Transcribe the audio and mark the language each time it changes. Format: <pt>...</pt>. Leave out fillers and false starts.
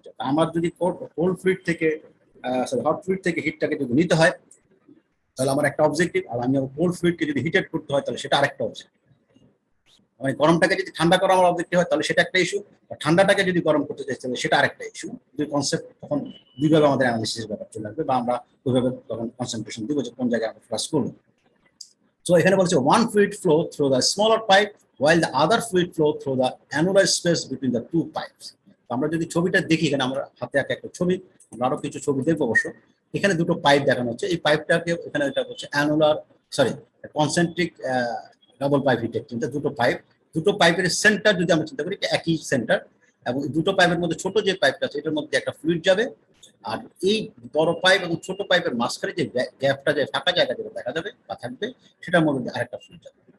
<bn>আমার যদি cold fluid থেকে হট ফ্লুইড থেকে হিটটাকে যদি নিতে হয় তাহলে আমার একটা অবজেক্টিভ, আর আমি কোল্ড ফ্লুইডকে যদি হিটেড করতে হয় তাহলে সেটা আরেকটা অবজেক্টিভ। মানে গরমটাকে যদি ঠান্ডা করা আমার অবজেক্টিভ হয় তাহলে সেটা একটা ইস্যু, আর ঠান্ডাটাকে যদি গরম করতে চাই তাহলে সেটা আরেকটা ইস্যু। দুই কনসেপ্ট তখন দুইভাবে আমাদের অ্যানালিসিসের ব্যাপার চলে আসবে, বা আমরা ওইভাবে তখন কনসেন্ট্রেশন দিব যে কোন জায়গায় আমরা ফ্লাশ করবো। সো এখানে বলছে</bn> <en>One fluid flow through the smaller pipe while the other fluid flow through the annular space between the two pipes.</en> <bn>আমরা যদি ছবিটা দেখি, এখানে আমরা হাতে আঁকা একটা ছবি, আমরা আরো কিছু ছবি দেখবো অবশ্য। এখানে দুটো পাইপ দেখানো হচ্ছে, এই পাইপটাকে এখানে এটা হচ্ছে annular, sorry, concentric double pipe hit exchanger. দুটো পাইপের সেন্টার যদি আমরা চিন্তা করি একই সেন্টার, এবং দুটো পাইপের মধ্যে ছোট যে পাইপটা আছে এটার মধ্যে একটা ফ্লুইড যাবে, আর এই বড় পাইপ এবং ছোট পাইপের মাঝখানে যে গ্যাপটা, যে ফাঁকা জায়গা যেটা দেখা যাবে বা থাকবে, সেটার মধ্যে আরেকটা ফ্লুইড যাবে।</bn>